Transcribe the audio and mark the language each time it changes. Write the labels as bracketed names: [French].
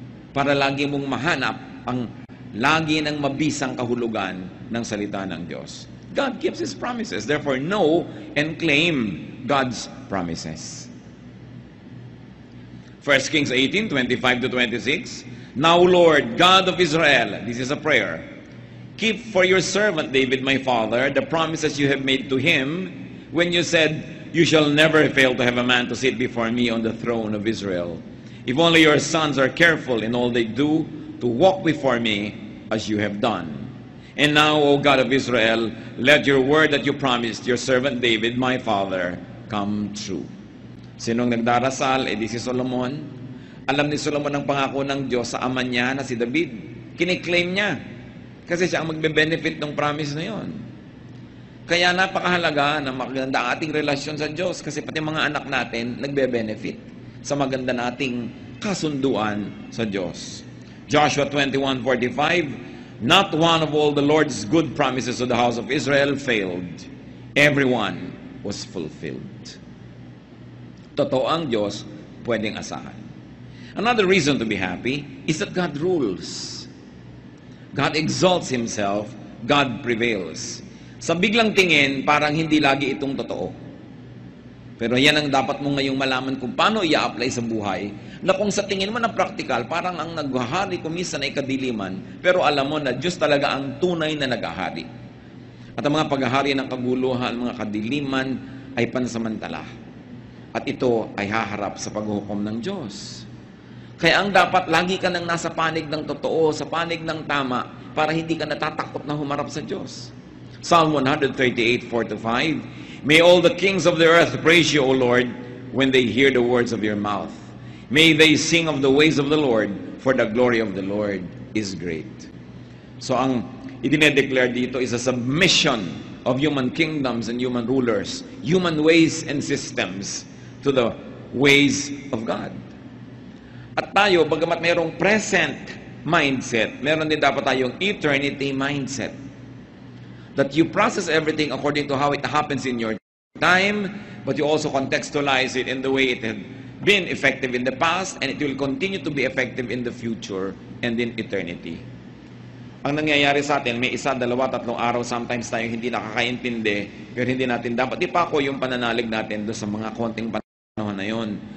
[Filipino] Para lagi mong mahanap ang lagi ng mabisang kahulugan ng salita ng Diyos. [English] God keeps His promises. Therefore, know and claim God's promises. 1 Kings 18:25-26. Now, Lord, God of Israel, this is a prayer, keep for your servant David, my father, the promises you have made to him when you said, you shall never fail to have a man to sit before me on the throne of Israel. If only your sons are careful in all they do to walk before me as you have done. And now, O God of Israel, let your word that you promised your servant David, my father, come true. [Filipino] Sinong nagdarasal? Di si Solomon. Alam ni Solomon ang pangako ng Diyos sa ama niya na si David. Kiniklaim niya. Kasi siya ang magbe-benefit ng promise na yon. Kaya napakahalaga na maganda ang ating relasyon sa Diyos kasi pati mga anak natin nagbe-benefit sa maganda nating kasunduan sa Diyos. [English] Joshua 21:45, not one of all the Lord's good promises to the house of Israel failed. Everyone was fulfilled. [Filipino] Totoo ang Diyos, pwedeng asahan. [English] Another reason to be happy is that God rules. God exalts Himself, God prevails. [Filipino] Sa biglang tingin, parang hindi lagi itong totoo. Pero yan ang dapat mo ngayong malaman kung paano i-apply sa buhay, na kung sa tingin mo na practical, parang ang naghahari kumisan ay kadiliman, pero alam mo na Diyos talaga ang tunay na naghahari. At ang mga paghahari ng kaguluhan, mga kadiliman, ay pansamantala. At ito ay haharap sa paghuhukom ng Diyos. Kaya ang dapat, lagi ka nang nasa panig ng totoo, sa panig ng tama, para hindi ka natatakot na humarap sa Diyos. [English] Psalm 138:4-5, may all the kings of the earth praise you, O Lord, when they hear the words of your mouth. May they sing of the ways of the Lord, for the glory of the Lord is great. [Filipino] So ang idinedeclare dito [English] is a submission of human kingdoms and human rulers, human ways and systems to the ways of God. [Filipino] At tayo, bagamat mayroong present mindset, meron din dapat tayong eternity mindset. [English] That you process everything according to how it happens in your time, but you also contextualize it in the way it had been effective in the past, and it will continue to be effective in the future and in eternity. [Filipino] Ang nangyayari sa atin, may 1, 2, 3 araw, sometimes tayo hindi nakakaintindi, pero hindi natin dapat ipako yung pananalig natin doon sa mga konting panahon na yun.